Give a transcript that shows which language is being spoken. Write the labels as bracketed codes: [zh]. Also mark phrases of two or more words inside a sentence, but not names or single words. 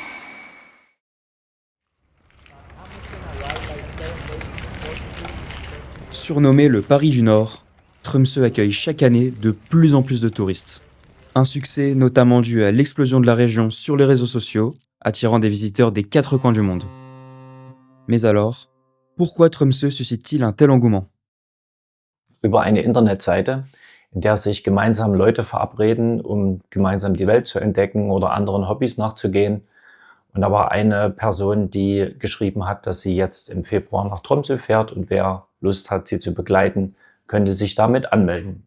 [fr] Surnommé le Paris du Nord, Tromsø accueille chaque année de plus en plus de touristes. Un succès notamment dû à l'explosion de la région sur les réseaux sociaux, attirant des visiteurs des 4 coins du monde. Mais alors, pourquoi Tromsø suscite-t-il un tel engouement ? [de] Über eine Internetseite, in der sich gemeinsam Leute verabreden, um gemeinsam die Welt zu entdecken oder anderen Hobbys nachzugehen. Und da war eine Person, die geschrieben hat, dass sie jetzt im Februar nach Tromsø fährt und wer Lust hat, sie zu begleiten, könnte sich damit anmelden.